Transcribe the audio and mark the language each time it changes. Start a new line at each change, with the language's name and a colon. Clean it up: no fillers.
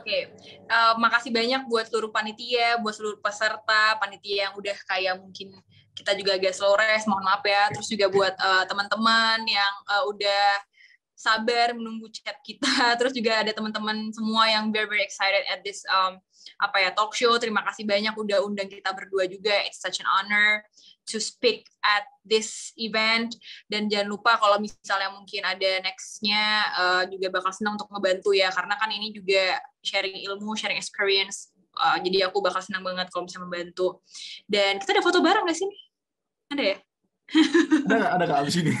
Indonesian: Oke, makasih banyak buat seluruh panitia, buat seluruh peserta, panitia yang udah kayak mungkin kita juga agak slow rest, mohon maaf ya. Terus juga buat teman-teman yang udah sabar menunggu chat kita. Terus juga ada teman-teman semua yang
English: very excited at this talk show.
Indonesian: Terima kasih banyak udah undang kita berdua juga.
English: It's such an honor to speak at this event.
Indonesian: Dan jangan lupa kalau misalnya mungkin ada next-nya juga bakal senang untuk ngebantu ya, karena kan ini juga sharing ilmu, sharing experience. Jadi aku bakal senang banget kalau bisa membantu. Dan kita ada foto bareng nggak sih? Ada ya? Ada Kak abis ini.